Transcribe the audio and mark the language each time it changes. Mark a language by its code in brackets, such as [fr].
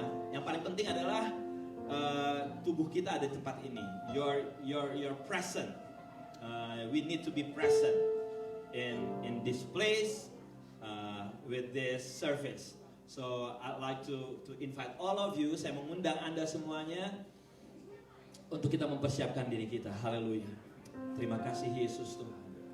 [id] Yang paling penting adalah tubuh kita ada di tempat ini. [en] Your present. We need to be present in this place with this service. So I'd like to invite all of you. [id] Saya mengundang Anda semuanya untuk kita mempersiapkan diri kita. Haleluya. Terima kasih Yesus Tuhan.